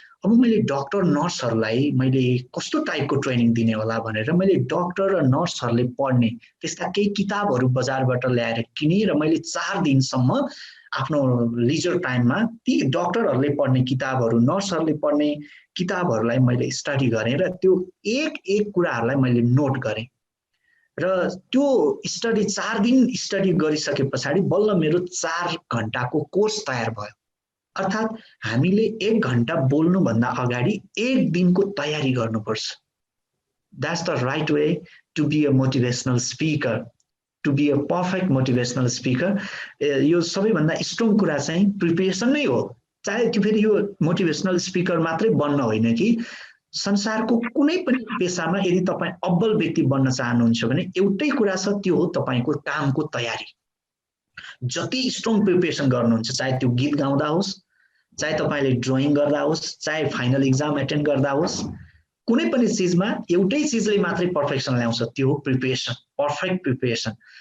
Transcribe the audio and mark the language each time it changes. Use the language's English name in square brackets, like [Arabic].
[Nepali] अब मैले डाक्टर नर्सहरूलाई मैले कस्तो टाइपको ट्रेनिङ दिने होला भनेर मैले डाक्टर र नर्सहरूले पढ्ने त्यस्ता केही किताबहरू बजारबाट ल्याएर किने र मैले 4 दिनसम्म आफ्नो लिजर टाइममा ती डाक्टरहरूले पढ्ने किताबहरू, नर्सहरूले पढ्ने किताबहरूलाई मैले स्टडी गरेँ र त्यो एक कुराहरूलाई मैले नोट गरेँ र त्यो स्टडी 4 दिन स्टडी गरिसके पछाडि बल्ल मेरो 4 घण्टाको कोर्स तयार भयो। अर्थात् हामीले 1 घण्टा बोल्नुभन्दा अगाडि 1 दिनको तयारी गर्नुपर्छ। [English] That's the right way to be a motivational speaker, to be a perfect motivational speaker. [Nepali] यो सबैभन्दा स्ट्रङ कुरा चाहिँ प्रिपरेसन नै हो। चाहे त्यो फेरि यो मोटिभेसनल स्पिकर मात्रै बन्न होइन कि संसारको कुनै पनि पेशामा यदि तपाई अब्बल व्यक्ति बन्न चाहनुहुन्छ भने एउटै कुरा छ, त्यो हो तपाईको कामको तयारी। जति स्ट्रङ प्रिपरेसन गर्नुहुन्छ, चाहे त्यो गीत गाउँदा होस्, चाहे तपाईले ड्राइङ गर्दा होस्, चाहे फाइनल एक्जाम एटेन्ड गर्दा होस्, कुनै पनि चीजमा एउटै चीजले मात्रै पर्फेक्सन ल्याउँछ, त्यो हो प्रिपरेसन, पर्फेक्ट प्रिपरेसन।